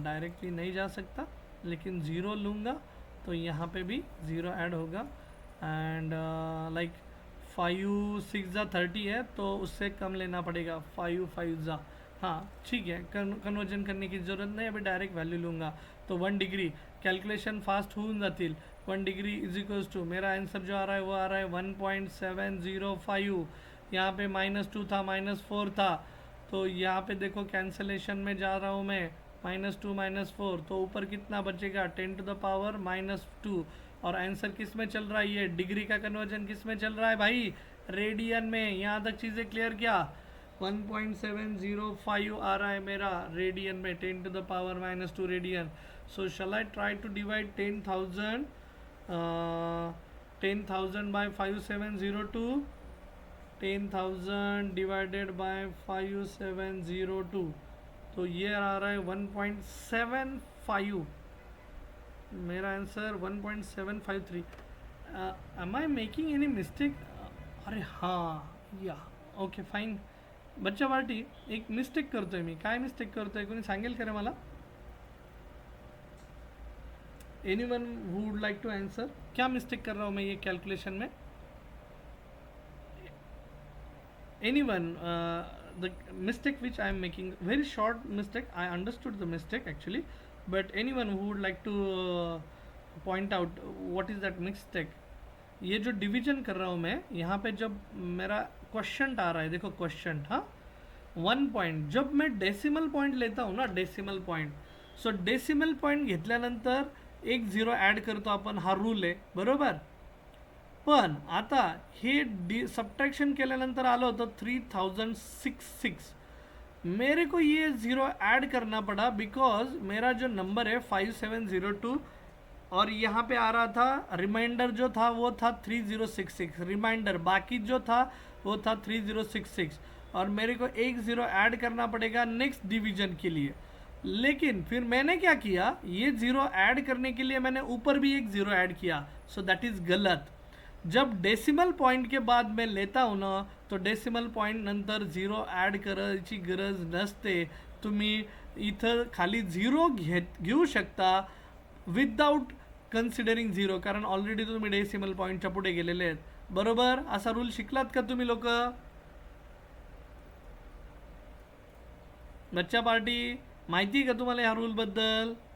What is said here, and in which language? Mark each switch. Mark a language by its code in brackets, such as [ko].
[hi] Directly नहीं जा सकता, लेकिन ज़ीरो लूँगा तो यहाँ पे भी ज़ीरो ऐड होगा। एंड लाइक 5 6 ज़ा 30 है तो उससे कम लेना पड़ेगा, 5 5 ज़ा। हाँ ठीक है, कन्वर्जन करने की ज़रूरत नहीं, अभी डायरेक्ट वैल्यू लूँगा। [mr] तो 1 डिग्री कॅल्क्युलेशन फास्ट होऊन जातील। [hi] 1 [en] degree is equals to, [hi] मेरा आंसर जो आ रहा है वो आ रहा है 1.705। यहाँ पे -2 था, -4 था, तो यहाँ पे देखो कैंसलेशन में जा रहा हूँ मैं, -2 -4, तो ऊपर कितना बचेगा 10 टू द पावर -2। और आंसर किस में चल रहा है? ये डिग्री का कन्वर्जन किस में चल रहा है भाई? रेडियन में। यहाँ तक चीज़ें क्लियर क्या? 1.705 आ रहा है मेरा रेडियन में, 10 to the power -2 radian. [en] So shall I try to divide 10,000 by 5702? [hi] 10,000 divided by 5702, तो ये आ रहा है 1.75। मेरा answer 1.753। [en] Am I making any mistake? [mr] अरे हाँ, या ओके फाईन। बच्चा पार्टी, एक मिस्टेक करतोय मी। काय मिस्टेक करतोय कोणी सांगेल का रे मला? [en] Anyone who would like to answer? [hi] क्या मिस्टेक कर रहा हूँ मैं ये कैलकुलेशन में? [en] Anyone, the mistake which I am making, very short mistake, I understood the mistake actually, but anyone who would like to point out what is that mistake? [hi] ये जो division कर रहा हूँ मैं, यहाँ पे जब मेरा क्वेश्चन आ रहा है, देखो क्वेश्चन, हाँ 1 पॉइंट, जब मैं डेसिमल पॉइंट लेता हूँ ना, डेसिमल पॉइंट, सो डेसिमल पॉइंट [mr] घेतल्यानंतर एक झिरो ॲड करतो आपण, हा रूल आहे बरोबर। पण आता हे सबट्रैक्शन केल्यानंतर आलं होतं 3066। [hi] मेरे को ये ज़ीरो ऐड करना पड़ा बिकॉज मेरा जो नंबर है 5702, और यहाँ पे आ रहा था रिमाइंडर जो था वो था 3066, रिमाइंडर बाकी जो था वो था 3066, और मेरे को एक ज़ीरो ऐड करना पड़ेगा नेक्स्ट डिवीजन के लिए। लेकिन फिर मैंने क्या किया, ये ज़ीरो ऐड करने के लिए मैंने ऊपर भी एक ज़ीरो ऐड किया, [en] so that is [hi] गलत। जब डेसिमल पॉइंट के बाद मैं लेता हूँ ना, [mr] तो डेसिमल पॉइंट नंतर झिरो ॲड करायची गरज नसते। तुम्ही इथं खाली झिरो घेऊ शकता [en] without considering zero, [mr] कारण ऑलरेडी तुम्ही डेसिमल पॉईंटच्या पुढे गेलेले आहेत बरोबर। असा रूल शिकलात का तुम्ही लोक? बच्चा पार्टी, माहिती आहे का तुम्हाला ह्या रूल बद्दल?